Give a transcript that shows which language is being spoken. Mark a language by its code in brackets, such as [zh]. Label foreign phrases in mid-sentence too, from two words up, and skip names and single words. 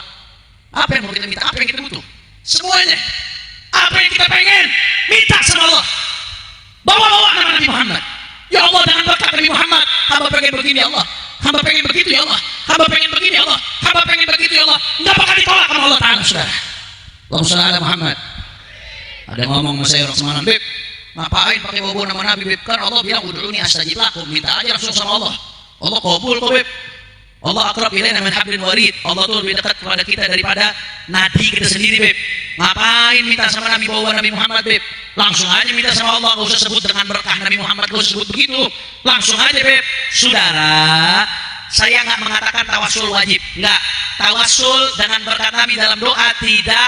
[id] Apa yang mau kita minta? Apa yang kita butuh? Semuanya. Apa yang kita pengen? Minta sama Allah. Bawa nama Nabi Muhammad. [ar] يا الله, [id] dengan berkat Nabi Muhammad, hamba pengen begini [ar] يا الله, [id] hamba pengen begitu [ar] يا الله, [id] hamba pengen begini [ar] يا الله, [id] hamba pengen begitu ya Allah. Nggak bakal ditolak sama [ar] الله تعالى, [id] saudara. [ar] اللهم صل على محمد. [id] Ada yang ngomong sama saya orang semalam, Beb, ngapain pakai bawa nama Nabi, Beb? Kan Allah bilang [ar] ادعوني أستجب لكم, [id] minta aja langsung sama Allah. Allah kabul kok, Beb. [ar] الله أقرب إلينا من حبل الوريد. [id] Allah tuh lebih dekat kepada kita daripada nadi kita sendiri, Beb. Ngapain minta sama Nabi bawa Nabi Muhammad, Beb? Langsung aja minta sama Allah, gak usah sebut dengan berkah Nabi Muhammad, gak usah sebut begitu. Langsung aja, Beb. Saudara, saya nggak mengatakan tawasul wajib, nggak. Tawasul dengan berkat Nabi dalam doa tidak.